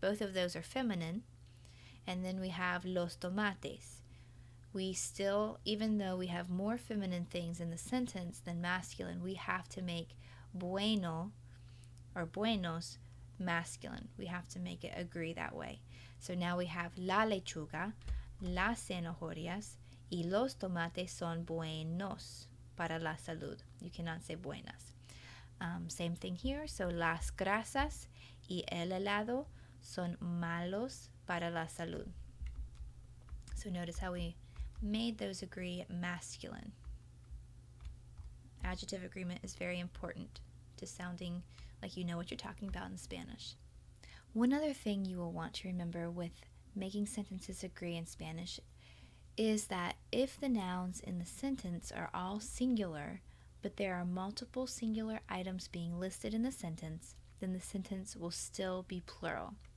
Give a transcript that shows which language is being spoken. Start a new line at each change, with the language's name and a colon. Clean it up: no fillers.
English: Both of those are feminine. And then we have los tomates. We still, even though we have more feminine things in the sentence than masculine, we have to make bueno or buenos masculine. We have to make it agree that way. So now we have
Spanish: la lechuga, las zanahorias, y los tomates son buenos para la salud.
English: You cannot say
Spanish: buenas.
English: Same thing here. So
Spanish: las grasas y el helado son malos para la salud.
English: So notice how we made those agree masculine. Adjective agreement is very important to sounding like you know what you're talking about in Spanish. One other thing you will want to remember with making sentences agree in Spanish is that if the nouns in the sentence are all singular, but there are multiple singular items being listed in the sentence, then the sentence will still be plural.